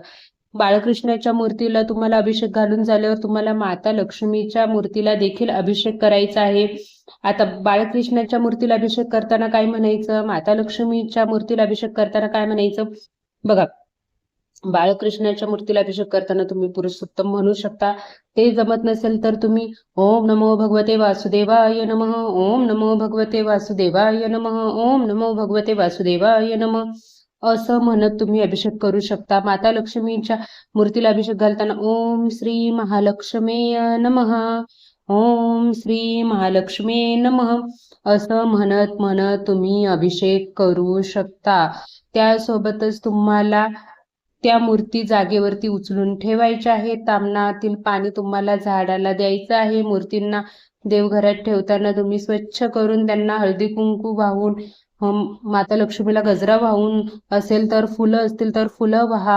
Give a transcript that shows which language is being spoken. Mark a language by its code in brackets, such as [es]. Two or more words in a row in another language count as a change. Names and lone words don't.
[mr] बाळकृष्णाच्या मूर्तीला तुम्हाला अभिषेक घालून झाल्यावर तुम्हाला माता लक्ष्मीच्या मूर्तीला देखील अभिषेक करायचा आहे. आता बाळकृष्णाच्या मूर्तीला अभिषेक करताना काय म्हणायचं, माता लक्ष्मीच्या मूर्तीला अभिषेक करताना काय म्हणायचं. बघा, बाळकृष्णाच्या मूर्तीला अभिषेक करताना तुम्ही पुरुषोत्तम म्हणू शकता. ते जमत नसेल तर तुम्ही [sa] ओम नमो भगवते वासुदेवाय नमः, ओम नमो भगवते वासुदेवाय नमः, ओम नमो भगवते वासुदेवाय नमः [mr] असं म्हणत तुम्ही अभिषेक करू शकता. माता लक्ष्मीच्या मूर्तीला अभिषेक घालताना [sa] ओम श्री महालक्ष्मी नमः, ओम श्री महालक्ष्मी नमः [mr] असं म्हणत म्हणत तुम्ही अभिषेक करू शकता. त्यासोबतच तुम्हाला त्या मूर्ती जागेवरती उचलून ठेवायच्या आहे. तामणातील पाणी तुम्हाला झाडाला द्यायचं आहे. मूर्तींना देवघरात ठेवताना तुम्ही स्वच्छ करून त्यांना हळदी कुंकू वाहून, माता लक्ष्मीला गजरा वाहून, असेल तर फुलं असतील तर फुलं वाहा.